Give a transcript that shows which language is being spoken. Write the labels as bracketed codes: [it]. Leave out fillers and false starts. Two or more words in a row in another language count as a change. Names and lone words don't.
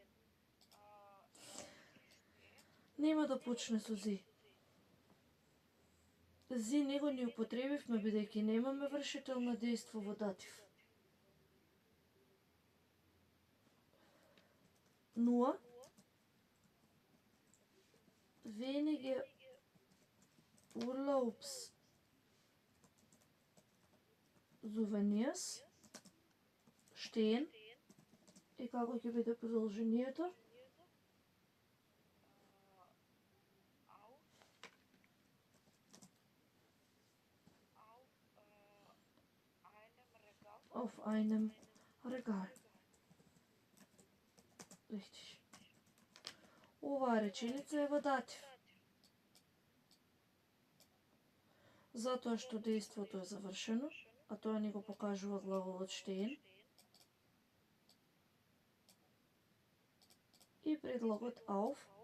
[mk] Нема да почне со зи. Зи него ни употребивме бидејќи немаме вршител на дејство во датив. [de] Nur wenige Urlaubssouvenirs stehen. [mk] И како ќе биде продолжението? [de] Auf einem Regal. Richtig. [mk] Оваа реченица е во датив. Затоа што дејството е завршено, а тоа ни го покажува глаголот stehen. И предлогот auf.